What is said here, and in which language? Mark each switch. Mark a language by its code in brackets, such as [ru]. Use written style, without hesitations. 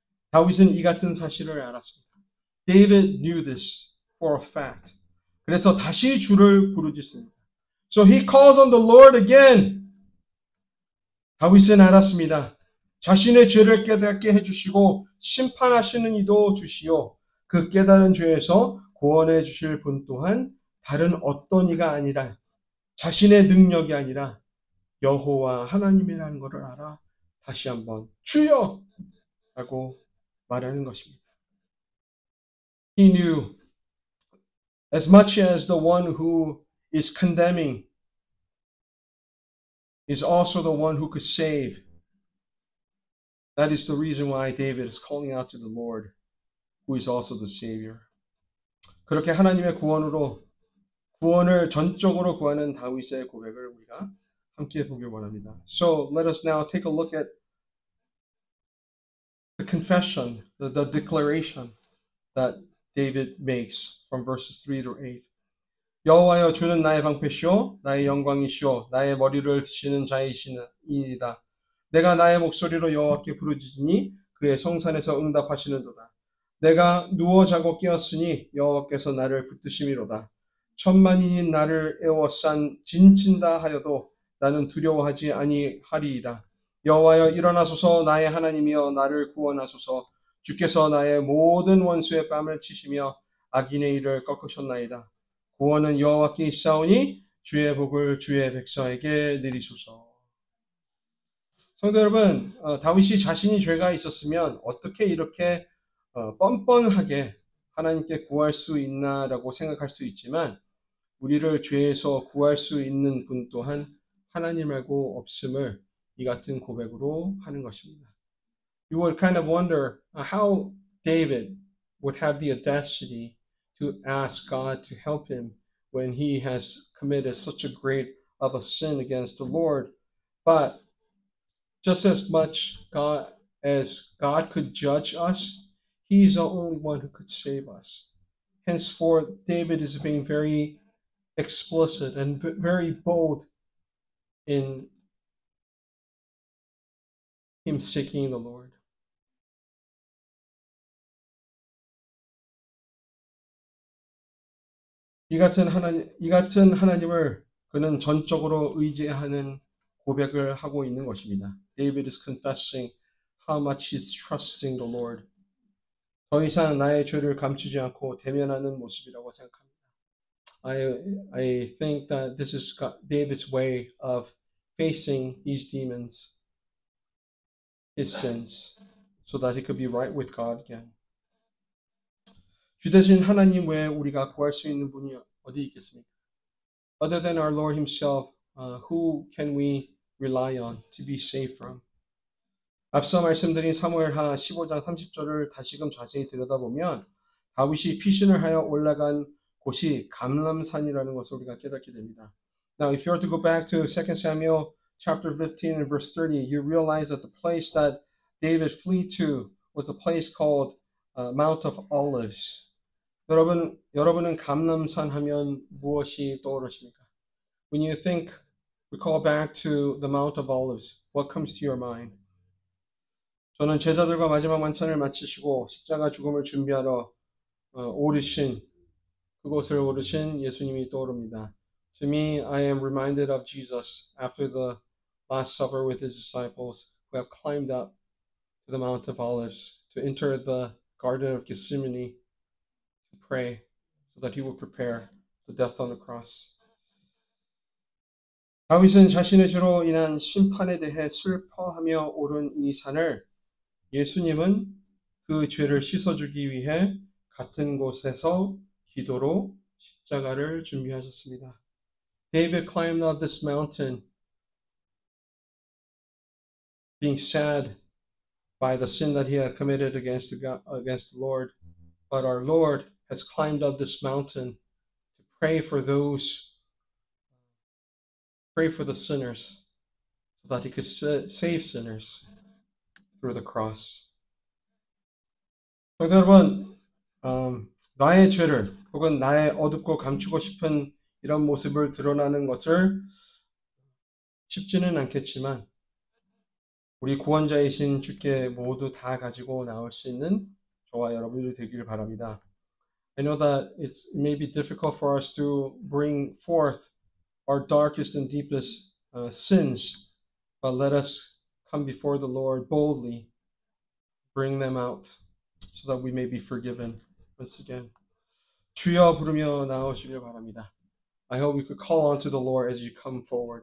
[ko] 다윗은 이 같은 사실을 알았습니다. [en] David knew this for a fact. [ko] 그래서 다시 주를 부르짖습니다. [en] So he calls on the Lord again. [ko] 다윗은 알았습니다. 자신의 죄를 깨닫게 해주시고 심판하시는 이도 주시오. 그 깨달은 죄에서 구원해 주실 분 또한 다른 어떤 이가 아니라 자신의 능력이 아니라 여호와 하나님이라는 것을 알아 다시 한번 주여! 라고 말하는 것입니다. [en] He knew as much as the one who is condemning is also the one who could save. That is the reason why David is calling out to the Lord, who is also the Savior. [ko] 그렇게 하나님의 구원을 전적으로 구하는 다윗의 고백을 우리가 함께 보길 원합니다. [en] So let us now take a look at the confession, the declaration that David makes from verses 3 to 8. [ko] 여호와여 주는 나의 방패시오 나의 영광이시오 나의 머리를 드시는 자이시니이다. 내가 나의 목소리로 여호와께 부르짖으니 그의 성산에서 응답하시는도다. 내가 누워 자고 깨었으니 여호와께서 나를 붙드심이로다. 천만인이 나를 에워싼 진친다 하여도 나는 두려워하지 아니하리이다. 여호와여 일어나소서 나의 하나님이여 나를 구원하소서. 주께서 나의 모든 원수의 뺨을 치시며 악인의 일을 꺾으셨나이다. 구원은 여호와께 있사오니 주의 복을 주의 백성에게 내리소서. 성도 여러분, 다윗이 자신이 죄가 있었으면 어떻게 이렇게 뻔뻔하게 하나님께 구할 수 있나라고 생각할 수 있지만 우리를 죄에서 구할 수 있는 분 또한 하나님 말고 없음을 이 같은 고백으로 하는 것입니다. [en] You would kind of wonder how David would have the audacity to ask God to help him when he has committed such a great of a sin against the Lord. But just as much as God could judge us, he's the only one who could save us. Henceforth, David is being very explicit and very bold in him seeking the Lord. [ko] 이 같은 하나님을 그는 전적으로 의지하는 고백을 하고 있는 것입니다. [en] David is confessing how much he's trusting the Lord. [ko] 더 이상 나의 죄를 감추지 않고 대면하는 모습이라고 생각합니다. [en] I think that this is David's way of facing these demons, his sins, so that he could be right with God again. [ko] 주 대신 하나님 외에 우리가 구할 수 있는 분이 어디 있겠습니까? [en] Other than our Lord himself, who can we rely on to be saved from? [ko] 앞서 말씀드린 사무엘하 15장 30절을 다시금 자세히 들여다보면 다윗이 피신을 하여 올라간 곳이 감람산이라는 것을 우리가 깨닫게 됩니다. [en] Now, if you were to go back to 2 Samuel chapter 15 and verse 30, you realize that the place that David fled to was a place called Mount of Olives. [ko] 여러분은 감람산 하면 무엇이 떠오르십니까? [en] When you recall back to the Mount of Olives, what comes to your mind? [ko] 저는 제자들과 마지막 만찬을 마치시고 십자가 죽음을 준비하러 그곳을 오르신 예수님이 떠오릅니다. [en] To me, I am reminded of Jesus after the Last Supper with his disciples who have climbed up to the Mount of Olives to enter the Garden of Gethsemane to pray so that he would prepare the death on the cross. [ko] 다윗은 자신의 죄로 인한 심판에 대해 슬퍼하며 오른 이 산을 예수님은 그 죄를 씻어주기 위해 같은 곳에서 기도로 십자가를 준비하셨습니다. [en] David climbed up this mountain, being sad by the sin that he had committed against the Lord. But our Lord has climbed up this mountain to pray for the sinners, so that he could save sinners through the cross. 여러분, 나의 죄를 혹은 나의 어둡고 감추고 싶은 이런 모습을 드러나는 것을 쉽지는 않겠지만 우리 구원자이신 주께 모두 다 가지고 나올 수 있는 저와 여러분들이 되기를 바랍니다. I know that it may be difficult for us to bring forth our darkest and deepest sins, but let us come before the Lord boldly, bring them out, so that we may be forgiven. Once again, [ko] 주여 부르며 나오시길 바랍니다. [en] I hope we could call on to the Lord as you come forward.